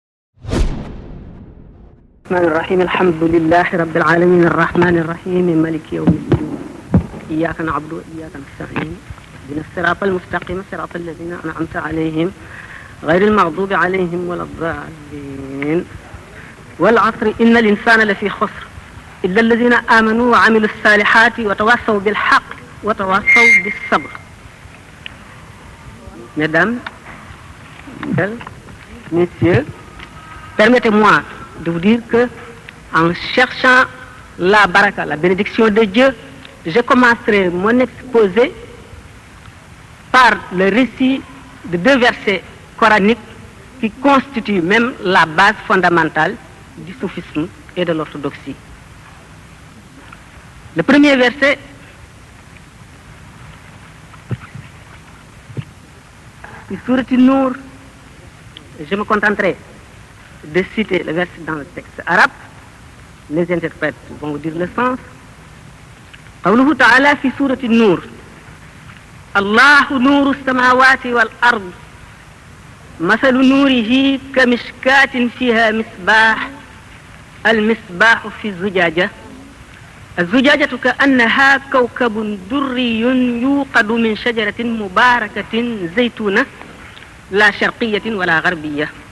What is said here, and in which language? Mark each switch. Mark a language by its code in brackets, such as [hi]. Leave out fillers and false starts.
[ar] الرحمن الرحيم الحمد لله رب العالمين الرحمن الرحيم مالك يوم الدين إياك نعبد وإياك نستعين اهدنا الصراط المستقيم صراط الذين أنعمت عليهم غير المغضوب عليهم ولا الضالين والعصر إن الإنسان لفي خسر إلا الذين آمنوا وعملوا الصالحات وتواصوا بالحق وتواصوا بالصبر. [fr] Mesdames, Messieurs, permettez-moi de vous dire que, en cherchant la baraka, la bénédiction de Dieu, je commencerai mon exposé par le récit de 2 versets coraniques qui constituent même la base fondamentale du soufisme et de l'orthodoxie. Le premier verset du Sourate An-Nur, je me contenterai de citer le verset dans le texte arabe. Les interprètes vont vous dire le sens. [ar] قوله تعالى في سورة النور الله نور السماوات والأرض مثل نوره كمشكاة فيها مصباح المصباح في الزجاجة الزجاجة كأنها كوكب دري يوقد من شجرة مباركة زيتونة لا شرقية ولا غربية